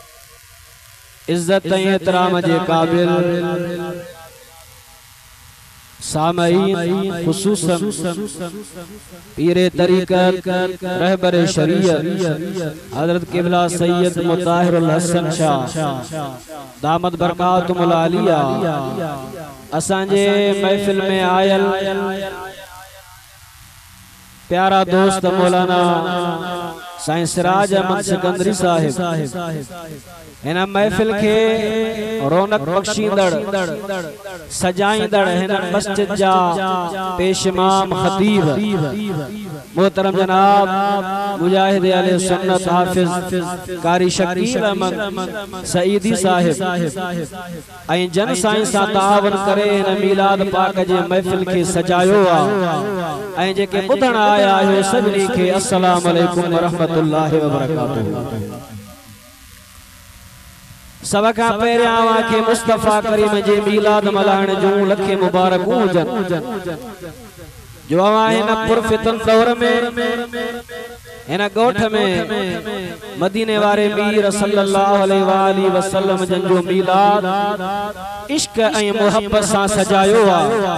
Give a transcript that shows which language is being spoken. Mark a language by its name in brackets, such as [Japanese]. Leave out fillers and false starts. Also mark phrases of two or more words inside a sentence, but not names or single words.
[Sindhi] इज्जत एहतराम जे काबिल सामईन खुसूसन पीरे तरीक़त रहबर शरीयत हजरत क़िबला सैयद मुताहिरुल हसन शाह [Arabic] دامت برکاتہم العالیہ [Sindhi] असांजे महफिल में आयल प्यारा दोस्त मौलाना साईं सिराज अहमद सिकंदरी साहिब इन महफिल के रौनक बख्शींदड़ सजाईंदड़ हिन मस्जिद जा पेश इमाम खतीब मोहतरम जनाब मुजाहिद अहले सुन्नत हाफिज कारी शकील अहमद सईदी साहिब ऐं जन साईं सां तावन करे इन मीलाद पाक जे महफिल के सजायो आ ऐं जेके ॿुधण आया आहियो सभिनी खे [Arabic] السلام عليكم ورحمة الله وبركاته. [Sindhi] सब का पहिरियां अव्हांखे मुस्तफ़ा करीम जे मीलाद मल्हाइण जूं लखे मुबारकूं हुजनि जो अव्हां हिन पुरफ़ितन दौर में हिन ॻोठ में मदीने वारे मीर [Arabic] صلى الله عليه وسلم [Sindhi] जन जो मीलाद इश्क ऐं मोहब्बत सां सजायो आ।